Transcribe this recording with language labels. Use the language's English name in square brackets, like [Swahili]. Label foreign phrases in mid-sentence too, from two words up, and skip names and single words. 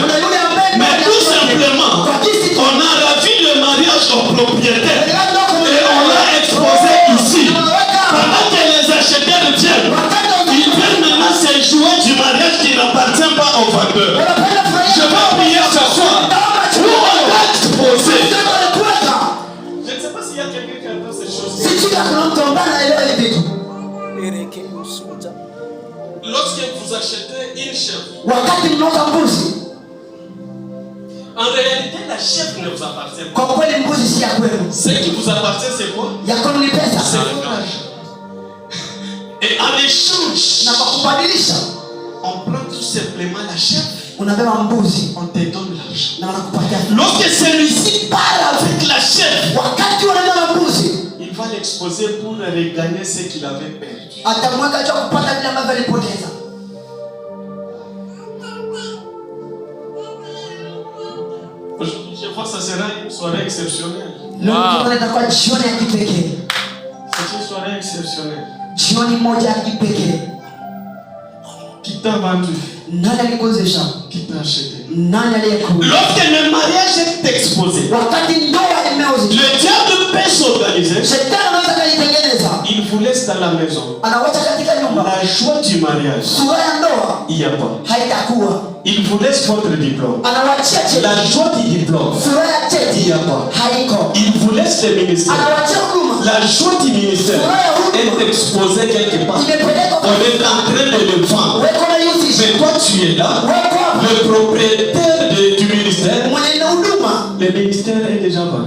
[French] Mais tout simplement, on a ravi le mariage au propriétaire et on l'a exposé ici. Pendant que les acheteurs viennent, ils viennent maintenant se jouer du mariage qui n'appartient pas au vendeur. Je vais prier ce soir où on va exposer. Je ne sais [Swahili] Sijui kuna mtu ambaye anaelewa hivi vitu. [French] Lorsque vous achetez une chèvre, [Swahili] wakati mnauza mbuzi, [French] en réalité la chèvre ne vous appartient pas. [Swahili] Kwa kweli mbuzi si ya kwenu. [French] Ce qui vous appartient c'est quoi? [Swahili] Ya kwenu ni pesa. [French] C'est l'argent. Et en échange, [Swahili] na kwa kubadilisha, [French] on prend tout simplement la chèvre. [Swahili] Unabeba mbuzi, [French] on te donne l'argent. [Swahili] Na wanakupatia. [French] Lorsque celui-ci part avec la chèvre, [Swahili] wakati wanabeba mbuzi, [French] il va l'exposer pour regagner ce qu'il avait perdu. [Swahili] Atamweka cha kupata vile ambavyo alipoteza. [French] Je crois que ça sera une soirée exceptionnelle. [Swahili] Leo itakuwa jioni ya kipekee. [French] C'est une soirée exceptionnelle. [Swahili] Jioni moja ya kipekee. [French] Qui t'a vendu? [Swahili] Nani alikuuzisha? [French] Qui t'a acheté? [Swahili] Nani aliyekuuzisha? [French] Lorsque le mariage est exposé, [Swahili] wakati ndoa imeuzishwa, [French] le diable peut s'organiser. [Swahili] Shetani anaweza kujitengeneza. [French] Il vous laisse dans la maison. [Swahili] Anawacha katika nyumba. [French] La joie du mariage. [Swahili] Furaha ya ndoa. [French] Il y a pas. [Swahili] Haitakuwa. [French] Il vous laisse votre diplôme. [Swahili] Anawachia cheti. [French] La joie du diplôme. [Swahili] Furaha ya cheti. [French] Il y a pas. [Swahili] Haiko. [French] Il vous laisse le ministère. [Swahili] Anawachia huduma. [French] La joie du ministère est exposée quelque part. On est en train de le vendre. Mais toi tu es là. Le propriétaire du ministère. Le ministère est déjà vendu.